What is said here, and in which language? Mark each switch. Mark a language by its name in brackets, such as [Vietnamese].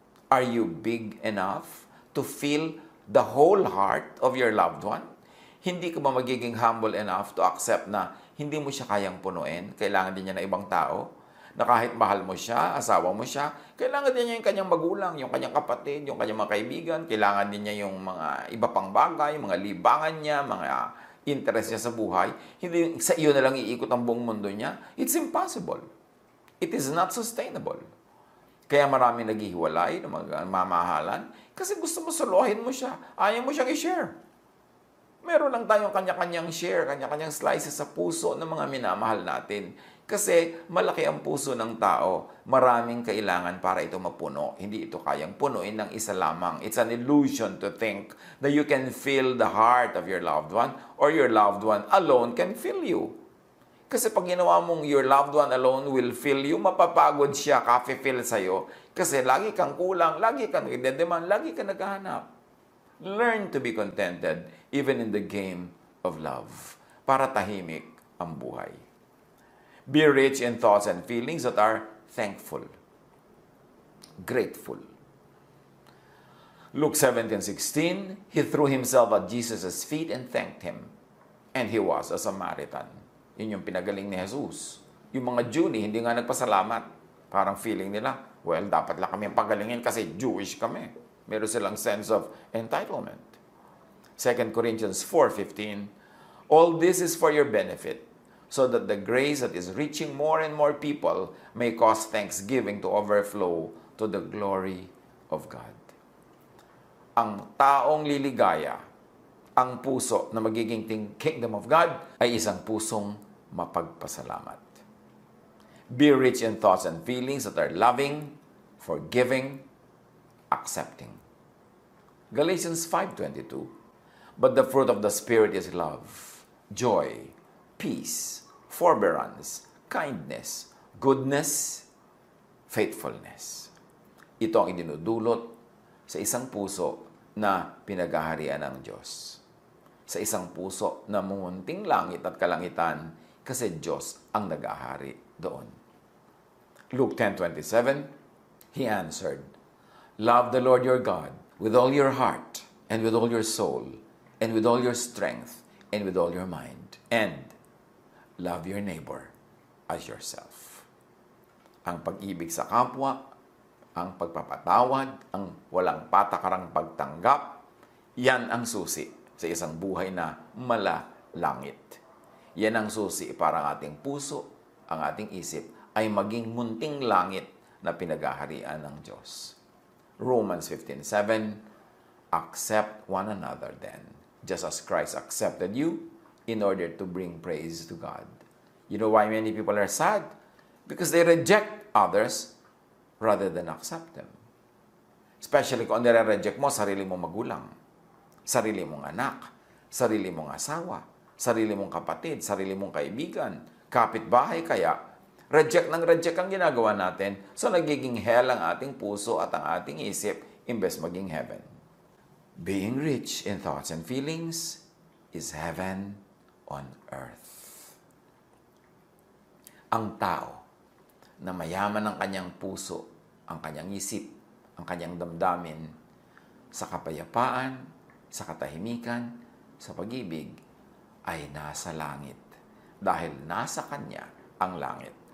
[English] Are you big enough to feel the whole heart of your loved one? [Filipino] Hindi ka ba magiging [English] humble enough to accept [Filipino] na hindi mo siya kayang punuin? Kailangan din niya ng ibang tao? Na kahit mahal mo siya, asawa mo siya, kailangan din niya yung kanyang magulang, yung kanyang kapatid, yung kanyang mga kaibigan, kailangan din niya yung mga iba pang bagay, mga libangan niya, mga interest niya sa buhay, hindi sa iyo na lang iikot ang buong mundo niya. [English] It's impossible. It is not sustainable. [Filipino] Kaya marami naghihiwalay ng mga mamahalan kasi gusto mo solohin mo siya. Ayaw mo siyang i-share. Meron lang tayong kanya-kanyang share, kanya-kanyang slices sa puso ng mga minamahal natin. Kasi malaki ang puso ng tao. Maraming kailangan para ito mapuno. Hindi ito kayang punuin ng isa lamang. [English] It's an illusion to think that you can fill the heart of your loved one or your loved one alone can fill you. [Filipino] Kasi pag ginawa mong [English] your loved one alone will fill you, [Filipino] mapapagod siya, ka-fill sa'yo. Kasi lagi kang kulang, lagi kang nagdedemand, lagi kang naghahanap. [English] Learn to be contented even in the game of love [Filipino] para tahimik ang buhay. [English] Be rich in thoughts and feelings that are thankful, grateful. Luke 17:16, he threw himself at Jesus' feet and thanked him. And he was a Samaritan. [Filipino] Yun yung pinagaling ni Jesus. Yung mga Jew hindi nga nagpasalamat. Parang feeling nila, well, dapat lang kami pagalingin kasi Jewish kami. Meron silang sense of entitlement. [English] 2 Corinthians 4:15, all this is for your benefit, so that the grace that is reaching more and more people may cause thanksgiving to overflow to the glory of God. [Filipino] Ang taong liligaya, ang puso na magiging kingdom of God ay isang pusong mapagpasalamat. [English] Be rich in thoughts and feelings that are loving, forgiving, accepting. Galatians 5:22, but the fruit of the Spirit is love, joy, peace, forbearance, kindness, goodness, faithfulness. [Filipino] Ito ang idinudulot sa isang puso na pinaghaharian ng Diyos. Sa isang puso na mumunting langit at kalangitan kasi Diyos ang nag-ahari doon. [English] Luke 10:27, he answered, love the Lord your God with all your heart and with all your soul and with all your strength and with all your mind. And love your neighbor as yourself. [Filipino] Ang pag-ibig sa kapwa ang pagpapatawad, ang walang patakarang pagtanggap, yan ang susi sa isang buhay na malalangit. Yan ang susi para ang ating puso, ang ating isip, ay maging munting langit na pinaghaharian ng Diyos. [English] Romans 15:7, accept one another then, just as Christ accepted you in order to bring praise to God. You know why many people are sad? Because they reject others rather than accept them. [Filipino] Especially kung nire-reject mo sarili mong magulang, sarili mong anak, sarili mong asawa, sarili mong kapatid, sarili mong kaibigan, kapitbahay kaya, reject ang ginagawa natin, so nagiging hell ang ating puso at ang ating isip imbes maging heaven. [English] Being rich in thoughts and feelings is heaven on earth. [Filipino] Ang tao na mayaman ang kanyang puso, ang kanyang isip, ang kanyang damdamin, sa kapayapaan, sa katahimikan, sa pag-ibig, ay nasa langit. Dahil nasa kanya ang langit.